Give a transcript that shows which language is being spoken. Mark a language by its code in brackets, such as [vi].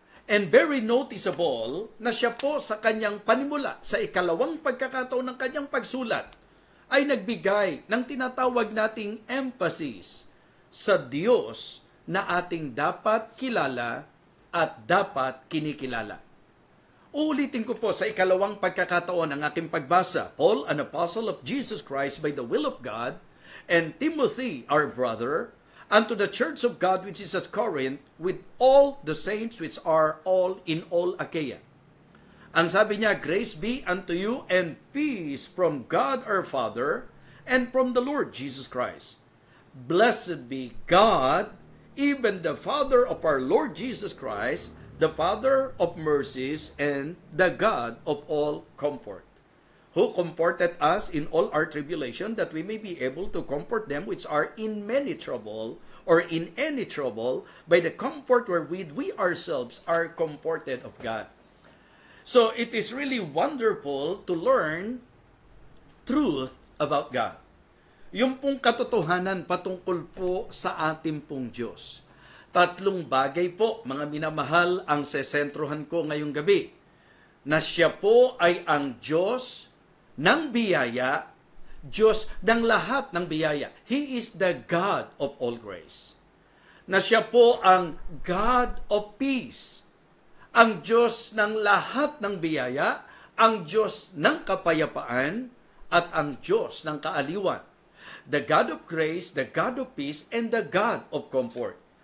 [en] And very noticeable [tl] na siya po sa kanyang panimula, sa ikalawang pagkakataon ng kanyang pagsulat, ay nagbigay ng tinatawag nating emphasis sa Diyos na ating dapat kilala at dapat kinikilala. Uulitin ko po sa ikalawang pagkakataon ng aking pagbasa. [en] Paul, an apostle of Jesus Christ by the will of God, and Timothy, our brother, unto the church of God which is at Corinth, with all the saints which are all in all Achaia. [tl] Ang sabi niya, [en] grace be unto you and peace from God our Father and from the Lord Jesus Christ. Blessed be God, even the Father of our Lord Jesus Christ, the Father of mercies and the God of all comfort, who comforted us in all our tribulation, that we may be able to comfort them which are in many trouble, or in any trouble, by the comfort wherewith we ourselves are comforted of God. So it is really wonderful to learn truth about God. [tl] Yung pong katotohanan patungkol po sa ating pong Diyos. Tatlong bagay po, mga minamahal, ang sesentruhan ko ngayong gabi. Na siya po ay ang Diyos ng biyaya, Diyos ng lahat ng biyaya. [en] He is the God of all grace. [tl] Na siya po ang [en] God of peace. [tl] Ang Diyos ng lahat ng biyaya, ang Diyos ng kapayapaan, at ang Diyos ng kaaliwan. [en] The God of grace, the God of peace, and the God of comfort.